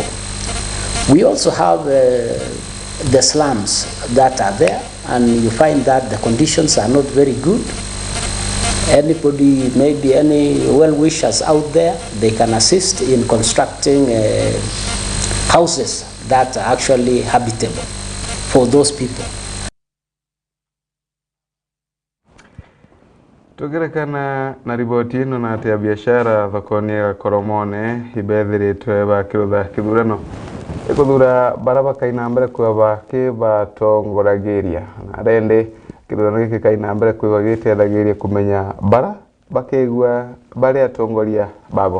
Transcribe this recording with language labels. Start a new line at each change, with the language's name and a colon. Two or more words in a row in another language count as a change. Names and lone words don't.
English: We also have the slums that are there, and you find that the conditions are not very good. Anybody, maybe any well-wishers out there, they can assist in constructing houses that are actually habitable for those people.
Meru: Tugerekana na riboti ino na ati ya biashara thokoni ya Koromone ibethiritwe bakirutha kithurano ikuthura baraba kaina mbere kwa baki batongoragiria na rende kithurano giki kaina mbere kwa giteithagiria kumenya bara bakigwa bari atongoria babo.